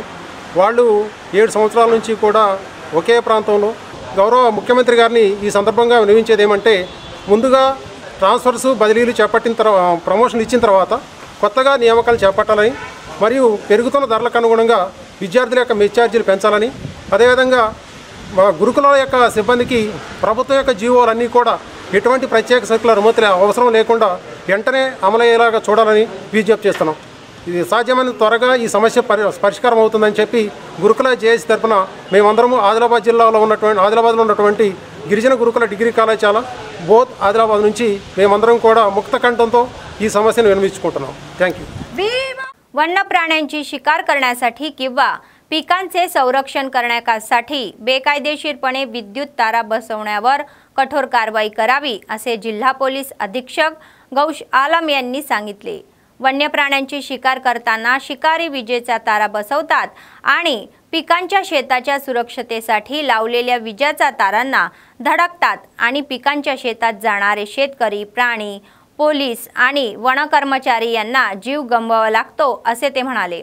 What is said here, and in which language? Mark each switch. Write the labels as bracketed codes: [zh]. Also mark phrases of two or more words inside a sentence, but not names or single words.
[te] వాళ్ళు 7 సంవత్సరాల నుంచి కూడా ఒకే ప్రాంతంలో గౌరవ ముఖ్యమంత్రి గారిని ఈ సందర్భంగా వినవించేది ఏమంటే ముందుగా ట్రాన్స్ఫర్స్ బదిలీలు చేపట్టిన తర్వాత ప్రమోషన్ ఇచ్చిన తర్వాత కొత్తగా నియామకాలు చేపట్టాలని మరియు పెరుగుతున్న ధరలకు అనుగుణంగా విద్యార్థుల యొక్క మెస్ ఛార్జీలు పెంచాలని అదేవిధంగా గురుకులాల యొక్క సిబ్బందికి ప్రభుత్వం యొక్క జీవోలన్నీ కూడా ఎటువంటి ప్రత్యేక సర్కులర్ అనుమతుల అవసరం లేకుండా వెంటనే అమలయ్యేలాగా చూడాలని విజ్ఞప్తి చేస్తున్నాం। ఇది సాధ్యమైన త్వరగా ఈ సమస్య పరిష్కారం అవుతుందని చెప్పి గురుకుల జేఏసీ తరఫున మేమందరము ఆదిలాబాద్లో ఉన్నటువంటి గిరిజన గురుకుల డిగ్రీ కళాశాల బోత్ ఆదిలాబాద్ నుంచి మేమందరం కూడా मुक्त कंठंతో ఈ సమస్యను విన్నవించుకుంటున్నాం। [en] thank you. [mr] वन्य प्राण्यांची शिकार करण्यासाठी किंवा पिकांचे संरक्षण करण्यासाठी बेकायदेशीरपणे विद्युत तारा बसवण्यावर कठोर कारवाई करावी असे जिल्हा पोलीस अधीक्षक गौश आलम यांनी सांगितले। वन्य प्राण्यांची शिकार करताना शिकारी विजेचा तारा बसवतात आणि पिकांच्या शेताच्या सुरक्षतेसाठी लावलेल्या विजेच्या तारांना धडकतात आणि पिकांच्या शेतात जाणारे शेतकरी, प्राणी, पोलीस आणि वनकर्मचारी यांना जीव गमवावा लागतो असे ते म्हणाले।